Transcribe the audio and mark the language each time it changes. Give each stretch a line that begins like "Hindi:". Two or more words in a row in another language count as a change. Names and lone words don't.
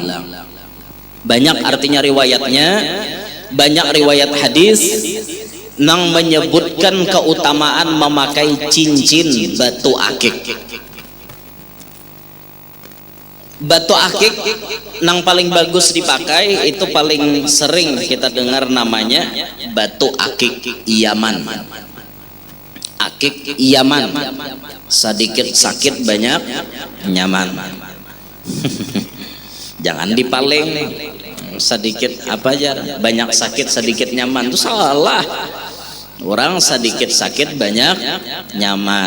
Banjar: Banyak artinya riwayatnya, banyak riwayat hadis nang menyebutkan keutamaan memakai cincin batu akik. Batu akik nang paling bagus dipakai itu paling sering kita dengar namanya batu akik Yaman. Akik Yaman, sedikit sakit banyak nyaman.
Indonesian: Jangan dipaling, sedikit apa aja banyak sakit sedikit nyaman, itu salah. Orang sedikit sakit banyak nyaman.